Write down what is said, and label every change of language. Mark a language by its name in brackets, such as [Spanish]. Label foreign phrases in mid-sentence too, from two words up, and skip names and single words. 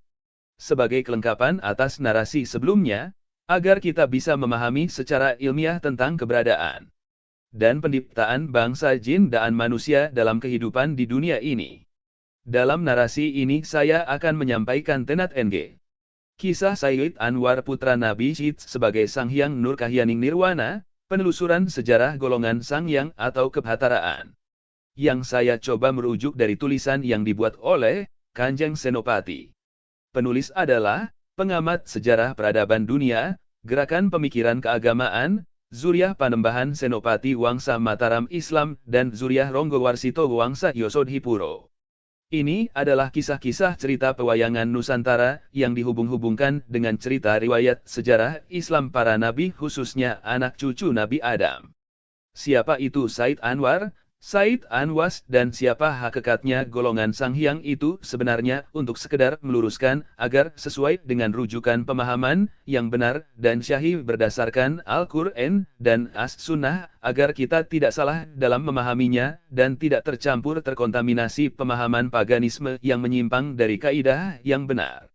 [Indonesian] Sebagai kelengkapan atas narasi sebelumnya, agar kita bisa memahami secara ilmiah tentang keberadaan dan penciptaan bangsa jin dan manusia dalam kehidupan di dunia ini. Dalam narasi ini saya akan menyampaikan Tenat NG. Kisah Sayyid Anwar putra Nabi Syed sebagai Sang Hyang Nur Kahyaning Nirwana, penelusuran sejarah golongan Sang Hyang atau Kebhataraan. Yang saya coba merujuk dari tulisan yang dibuat oleh Kanjeng Senopati. Penulis adalah pengamat sejarah peradaban dunia, gerakan pemikiran keagamaan, Zuriah Panembahan Senopati Wangsa Mataram Islam dan Zuriah Ronggowarsito Wangsa Yosodhipuro. Ini adalah kisah-kisah cerita pewayangan Nusantara yang dihubung-hubungkan dengan cerita riwayat sejarah Islam para nabi khususnya anak cucu Nabi Adam. Siapa itu Said Anwar, Said Anwas dan siapa hakikatnya golongan Sang Hyang itu sebenarnya untuk sekedar meluruskan agar sesuai dengan rujukan pemahaman yang benar dan syahih berdasarkan Al-Quran dan As-Sunnah agar kita tidak salah dalam memahaminya dan tidak tercampur terkontaminasi pemahaman paganisme yang menyimpang dari kaidah yang benar.